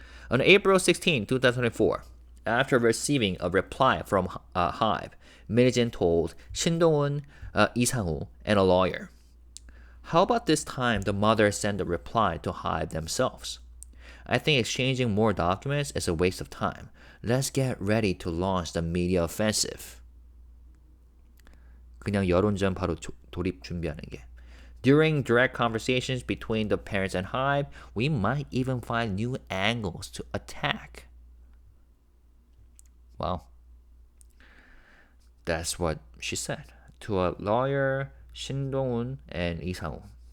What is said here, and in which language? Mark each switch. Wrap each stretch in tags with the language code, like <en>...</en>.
<en>On April 16, 2024, after receiving a reply from HYBE, Heejin told Shin Dong-hoon, Lee Sang-woo, and a lawyer, how about this time the mother send a reply to HYBE themselves? I think exchanging more documents is a waste of time. Let's get ready to launch the media offensive.</en> <ko>그냥 여론전 바로 돌입 준비하는 게.</ko> <en>During direct conversations between the parents and HYBE, we might even find new angles to attack. Well, that's what she said to a lawyer, Shin Dong-hoon, and Lee Sang-woo.</en>